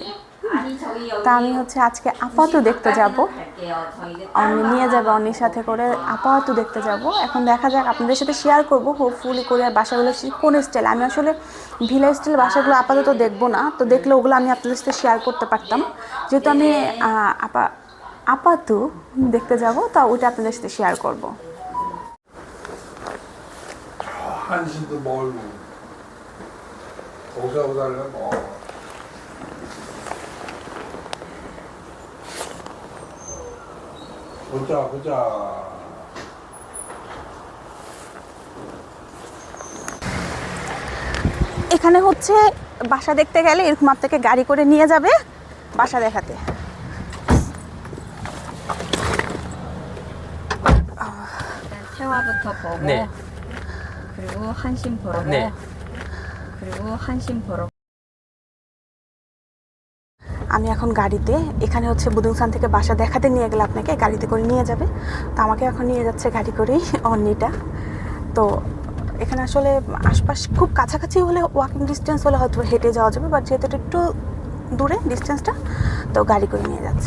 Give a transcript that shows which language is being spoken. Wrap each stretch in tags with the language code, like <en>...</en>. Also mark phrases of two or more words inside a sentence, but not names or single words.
<bn>তা আমি হচ্ছে আজকে আপাতু দেখতে যাব, অনি নিয়ে যাবে, অনির সাথে করে আপাতু দেখতে যাব। এখন দেখা যাক, আপনাদের সাথে শেয়ার করব হোপফুলি কোরিয়ার বাসাগুলো কোন স্টাইল। আমি আসলে</bn> <en>villa style</en> <bn>বাসাগুলো আপাতত দেখবো না, তো দেখলে ওগুলো আমি আপনাদের সাথে শেয়ার করতে পারতাম। যেহেতু আমি আপাতু দেখতে যাব, তা ওইটা আপনাদের সাথে শেয়ার করব।</bn> <ko>한신도 멀고 거기서 살면 뭐 보자 보자.</ko> <bn>এখানে হচ্ছে বাসা দেখতে গেলে এরকম আপনাকে গাড়ি করে নিয়ে যাবে বাসা দেখাতে।</bn> <ko>태화부터 보고 네. 그리고 한심 보러 네. 그리고 한심 보러</ko> <bn>আমি এখন গাড়িতে, এখানে হচ্ছে বুদুংসান থেকে বাসা দেখাতে নিয়ে গেলে আপনাকে গাড়িতে করে নিয়ে যাবে। তো আমাকে এখন নিয়ে যাচ্ছে গাড়ি করেই অন্যটা। তো এখানে আসলে আশপাশ খুব কাছাকাছি হলে,</bn> <en>walking distance</en> <bn>হলে হয়তো হেঁটে যাওয়া যাবে, বাট যেহেতু একটু দূরে ডিস্টেন্সটা, তো গাড়ি করে নিয়ে যাচ্ছে।</bn>